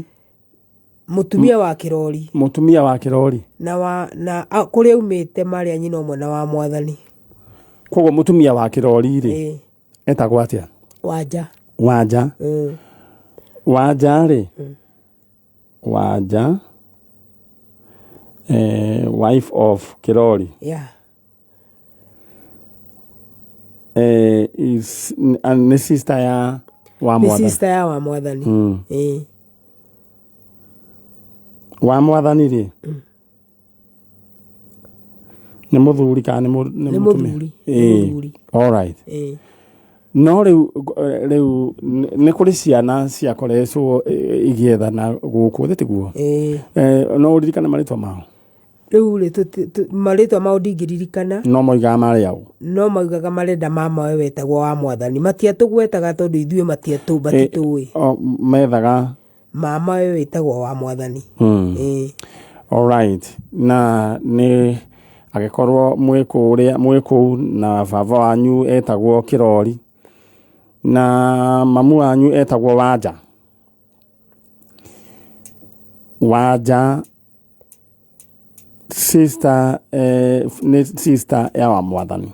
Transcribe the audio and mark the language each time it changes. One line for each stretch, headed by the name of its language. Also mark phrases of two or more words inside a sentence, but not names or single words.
Kikuyu: Mutumia wa Kirori. Mutumia wa Kirori. Na kuria umite mari anyina omwe na wa Mwathani. Koguo mutumia wa Kirori ri. Etagwo atia? Wanja. Wanja. Wanja ri. Wanja.
English: Wife of Kirori. Yeah.
Kikuyu: Is ni sister ya wa Mwathani. Ni sister ya wa Mwathani. Wa Mwathani ri. Ni muthuri ka ni muthuri.
English: All right.
Kikuyu: No riu ni kuri ciana cia koreco igiethana guku thitiguo. No uririkana maritwa mao. Riu maritwa mao ndingiririkana. No moigaga mari au. No moigaga marenda mama we wetagwo wa Mwathani. Matiatugwetaga tondu ithuĩ batitũĩ. Methaga mama we wetagwo wa Mwathani.
English: All right.
Kikuyu: Na ni agikorwo mwiku na baba wanyu etagwo Kirori. Na mamu wanyu etagwo Wanja. Wanja sister ni sister ya wa Mwathani.